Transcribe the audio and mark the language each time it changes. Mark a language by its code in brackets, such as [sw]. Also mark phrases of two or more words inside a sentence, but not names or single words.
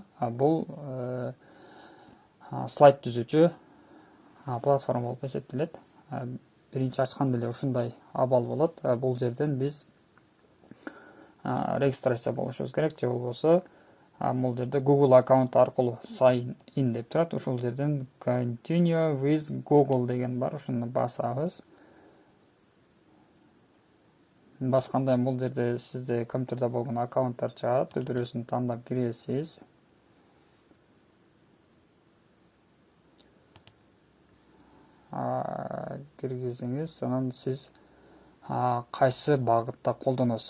[ky] Бул слайд түзүүчү платформа болуп эсептелет. Биринчи ачканда эле ушундай абал болот. Бул жерден биз регистрация болушубуз керек, же болбосо бул жерде Google аккаунт аркылуу [en] sign in [ky] деп турат. Ушул жерден [en] Continue with Google [ky] деген бар. Ушуну басабыз. Басканда бул жерде сизде компьютерде болгон аккаунттар чыгат. Бирөөсүн тандап киресиз. Киргизиңиз, анан сиз кайсы багытта колдоносуз?